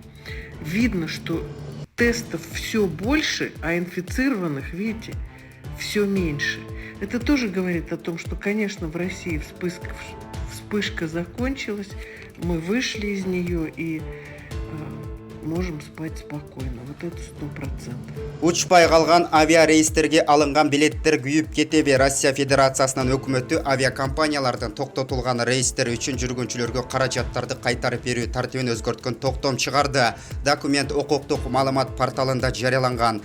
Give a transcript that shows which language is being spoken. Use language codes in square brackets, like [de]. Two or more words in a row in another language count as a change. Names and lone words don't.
[ru] Видно, что тестов все больше, а инфицированных, видите, все меньше. Это тоже говорит о том, что, конечно, в России вспышка закончилась, мы вышли из нее и можем спать спокойно. Вот это 100%. [ky] Учпай калган авиарейстерге алынган билеттер күйүп кетеби. Россия Федерациясынын өкмөтү авиакомпаниялардын токтотулган рейстер үчүн жүргүнчүлөргө каражаттарды кайтарып берүү тартибин өзгөрткөн токтом чыгарды. Документ укуктук маалымат порталында жарыяланган.